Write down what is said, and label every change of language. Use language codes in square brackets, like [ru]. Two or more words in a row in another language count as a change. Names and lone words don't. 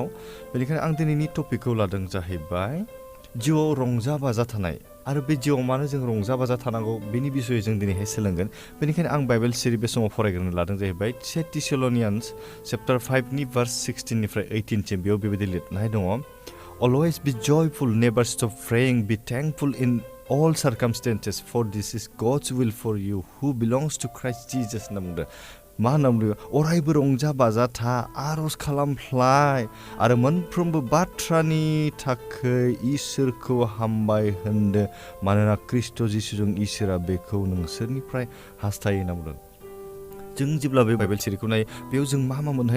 [brx] बेनिखायनो आं दिनैनि टपिकखौ लादों जाहैबाय जिउआव रंजा बाजा थानाय आरो बे जिउआव मानो जों रंजा बाजा थानांगौ बेनि बिसयै जों दिनैहाय सोलोंगोन। बेनिखायनो आं बाइबेल सिरि बे समाव फरायग्रोनो लादों जाहैबाय 2 Thessalonians chapter 5 नि verse 16 निफ्राय 18 सिम बेयाव बेबायदि लिरनाय दङ। [en] Always be joyful, never stop praying, be thankful in all circumstances, for this is God's will for you who belongs to Christ Jesus [brx] होनना बुंदों। मा होनना बुंदों? अरायबो रंजा बाजा था, आर'ज खालामफ्लाय आरो मोनफ्रोमबो बाथ्रानि थाखाय इसोरखौ हामबाय होनदो, मानोना ख्रिस्ट' जिसुजों इसोरा बेखौ नोंसोरनिफ्राय हास्थायो होनना बुंदों। जों जेब्ला बे बाइबेल सिरिखौ नायो बेयाव जों मा मोननो हायो?